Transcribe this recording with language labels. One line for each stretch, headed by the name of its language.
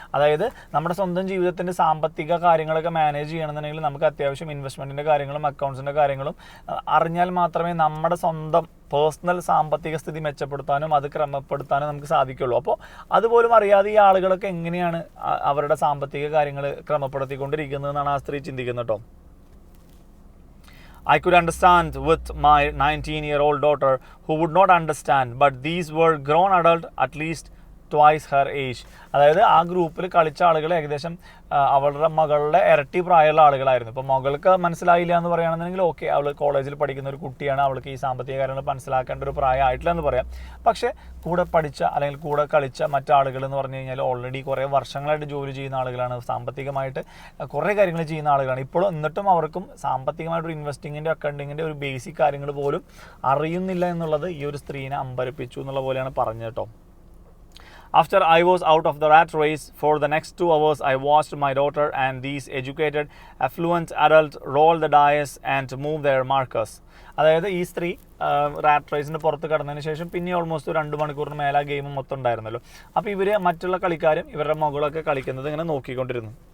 Malayalam: അതായത് നമ്മുടെ സ്വന്തം ജീവിതത്തിൻ്റെ സാമ്പത്തിക കാര്യങ്ങളൊക്കെ മാനേജ് ചെയ്യണമെന്നുണ്ടെങ്കിൽ നമുക്ക് അത്യാവശ്യം ഇൻവെസ്റ്റ്മെൻറ്റിൻ്റെ കാര്യങ്ങളും അക്കൗണ്ട്സിൻ്റെ കാര്യങ്ങളും അറിഞ്ഞാൽ മാത്രമേ നമ്മുടെ സ്വന്തം പേഴ്സണൽ സാമ്പത്തിക സ്ഥിതി മെച്ചപ്പെടുത്താനും അത് ക്രമപ്പെടുത്താനും നമുക്ക് സാധിക്കുള്ളൂ. അപ്പോൾ അതുപോലും അറിയാതെ ഈ ആളുകളൊക്കെ എങ്ങനെയാണ് അവരുടെ സാമ്പത്തിക കാര്യങ്ങൾ ക്രമപ്പെടുത്തിക്കൊണ്ടിരിക്കുന്നതെന്നാണ് ആ സ്ത്രീ ചിന്തിക്കുന്നത് കേട്ടോ.
English: I could understand with my 19-year-old daughter who would not understand, but these were grown adults at least twice her age.
Malayalam: അതായത് ആ ഗ്രൂപ്പിൽ കളിച്ച ആളുകൾ ഏകദേശം അവളുടെ മകളുടെ ഇരട്ടി പ്രായമുള്ള ആളുകളായിരുന്നു. ഇപ്പോൾ മകൾക്ക് മനസ്സിലായില്ല എന്ന് പറയുകയാണെന്നുണ്ടെങ്കിൽ ഓക്കെ, അവൾ കോളേജിൽ പഠിക്കുന്ന ഒരു കുട്ടിയാണ്, അവൾക്ക് ഈ സാമ്പത്തിക കാര്യങ്ങൾ മനസ്സിലാക്കേണ്ട ഒരു പ്രായമായിട്ടില്ല എന്ന് പറയാം. പക്ഷേ കൂടെ പഠിച്ച അല്ലെങ്കിൽ കൂടെ കളിച്ച മറ്റാളുകൾ എന്ന് പറഞ്ഞു കഴിഞ്ഞാൽ ഓൾറെഡി കുറേ വർഷങ്ങളായിട്ട് ജോലി ചെയ്യുന്ന ആളുകളാണ്, സാമ്പത്തികമായിട്ട് കുറേ കാര്യങ്ങൾ ചെയ്യുന്ന ആളുകളാണ്. ഇപ്പോഴും എന്നിട്ടും അവർക്കും സാമ്പത്തികമായിട്ടൊരു ഇൻവെസ്റ്റിങ്ങിൻ്റെ അക്കൗണ്ടിങ്ങിൻ്റെ ഒരു ബേസിക് കാര്യങ്ങൾ പോലും അറിയുന്നില്ല എന്നുള്ളത് ഈ ഒരു സ്ത്രീനെ അമ്പരപ്പിച്ചു എന്നുള്ള പോലെയാണ് പറഞ്ഞത് കേട്ടോ.
English: After I was out of the rat race for the next 2 hours, I watched my daughter and these educated, affluent adults roll the dice and move their markers.
Malayalam: അതായത് ഈ സ്ത്രീ റാറ്റ് റേസിന് പുറത്ത് കടന്നതിന് ശേഷം പിന്നെ ഓൾമോസ്റ്റ് 2 മണിക്കൂറിന് മേലെ ആ ഗെയിം മൊത്തം ഉണ്ടായിരുന്നല്ലോ. അപ്പോൾ ഇവർ മറ്റുള്ള കളിക്കാരും ഇവരുടെ മകളൊക്കെ കളിക്കുന്നത് ഇങ്ങനെ നോക്കിക്കൊണ്ടിരുന്നു.